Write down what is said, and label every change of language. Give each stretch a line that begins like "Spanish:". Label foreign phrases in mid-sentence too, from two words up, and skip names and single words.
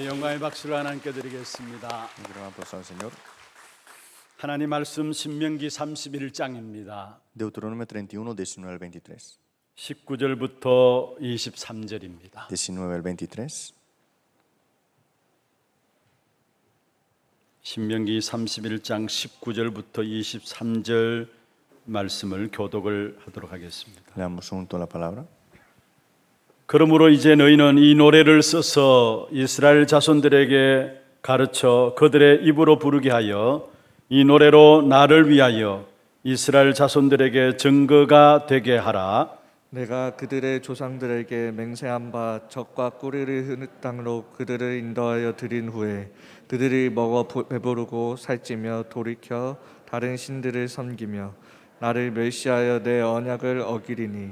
Korean: 영광의 박수를 하나님께 드리겠습니다.
Spanish: Un gran aplauso al Señor.
Korean: 하나님 말씀 신명기 31장입니다.
Spanish: Deuteronomio 31, 19 al 23.
Korean: 19절부터 23절입니다.
Spanish: 19 al 23.
Korean: 신명기 31장 19절부터 23절 말씀을 교독을 하도록 하겠습니다.
Spanish: Leamos junto la palabra.
Korean: 그러므로 이제 너희는 이 노래를 써서 이스라엘 자손들에게 가르쳐 그들의 입으로 부르게 하여 이 노래로 나를 위하여 이스라엘 자손들에게 증거가 되게 하라. 내가 그들의 조상들에게 맹세한 바 적과 꿀을 흐는 땅으로 그들을 인도하여 들인 후에 그들이 먹어 배부르고 살찌며 돌이켜 다른 신들을 섬기며 나를 멸시하여 내 언약을 어기리니